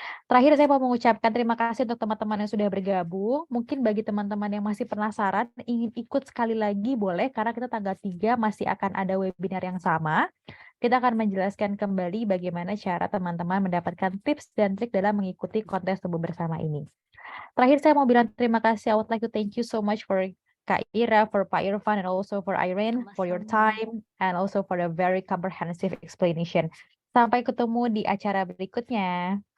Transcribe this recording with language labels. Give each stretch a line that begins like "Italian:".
Indonesian: Terakhir saya mau mengucapkan terima kasih untuk teman-teman yang sudah bergabung. Mungkin bagi teman-teman yang masih penasaran, ingin ikut sekali lagi boleh, karena kita tanggal 3 masih akan ada webinar yang sama. Kita akan menjelaskan kembali bagaimana cara teman-teman mendapatkan tips dan trik dalam mengikuti kontes tumbuh bersama ini. Terakhir saya mau bilang terima kasih.
English: I would like to thank you so much for Kak Ira, for Pak Irfan, and also for Irene for your time and also for the very comprehensive explanation.
Indonesian: Sampai ketemu di acara berikutnya.